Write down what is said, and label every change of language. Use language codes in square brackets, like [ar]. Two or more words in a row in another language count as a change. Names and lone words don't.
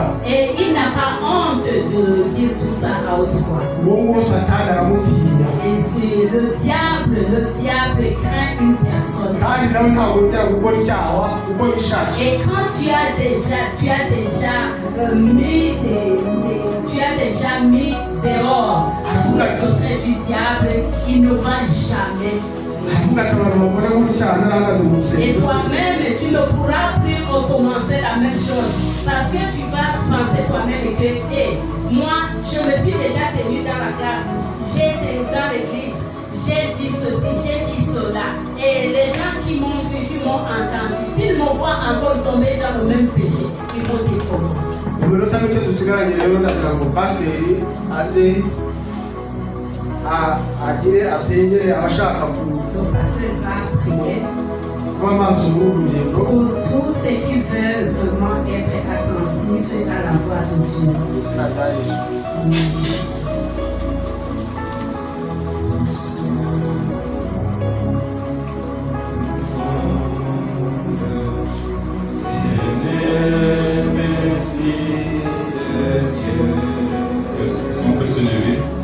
[fr] Et il n'a pas honte de dire tout ça à haute voix. [rw] Uwo nguwo Satani aramutinya. [fr] Et c'est le diable craint une personne. [rw] Kandi nawe ntabwo yongera gukora icyaha uko yishakiye. [fr] Et quand tu as déjà mis dehors le secret du diable, il ne va jamais. [rw] Aravuga ati abantu bakora gutya narahagaze mu [fr] Et [rw] rusengero. [fr] toi-même, tu ne pourras plus recommencer la même chose. Parce que tu vas penser toi-même que, moi, je me suis déjà tenu dans la classe, j'ai été dans l'église, j'ai dit ceci, j'ai dit cela. Et les gens qui m'ont vu, qui m'ont entendu, s'ils me voient encore tomber dans le même péché, ils vont dire comment. [rw] Mu minota mike dusigaranye rero ndagira ngo pasiteri aze agire asengere abashaka [fr] Le pasteur va prier [rw] kuba amaso muri uru rugendo. [fr] pour tous ceux qui veulent vraiment être attentifs à la voix de Dieu. [rw] Mu izina rya Yesu. [fr] On peut se lever.